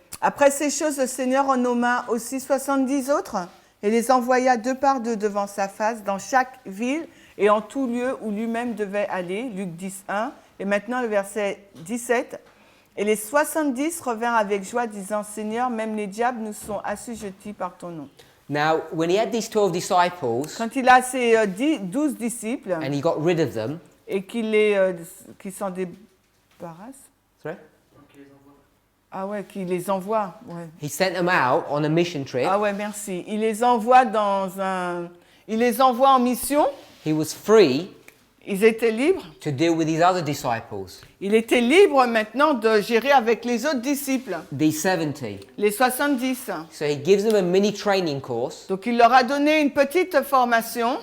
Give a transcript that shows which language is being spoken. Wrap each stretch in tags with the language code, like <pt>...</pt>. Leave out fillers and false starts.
<fr>Après ces choses, le Seigneur en nomma aussi 70 autres et les envoya deux par deux devant sa face dans chaque ville et en tout lieu où lui-même devait aller. Luc 10, 1. Et maintenant le verset 17. Et les 70 revinrent avec joie disant, Seigneur, même les diables nous sont assujettis par ton nom.</fr> <en>Now, when he had these 12 disciples</en> <fr>Quand il a ses 12 disciples</fr> <en>and he got rid of them,</en> <fr>et qu'il s'en débarrasse,</fr> <en>sorry?</en> <fr>ah ouais, qu'il les envoie, ouais.</fr> <en>He sent them out on a mission trip.</en> <fr>Ah ouais, merci. Il les envoie il les envoie en mission.</fr> <en>He was free</en> <fr>Ils étaient libres.</fr> <en>to deal with his other disciples,</en> <fr>Il était libre maintenant de gérer avec les autres disciples,</fr> <en>these 70.</en> <fr>les 70.</fr> <en>So he gives them a mini training course</en> <fr>Donc il leur a donné une petite formation.</fr>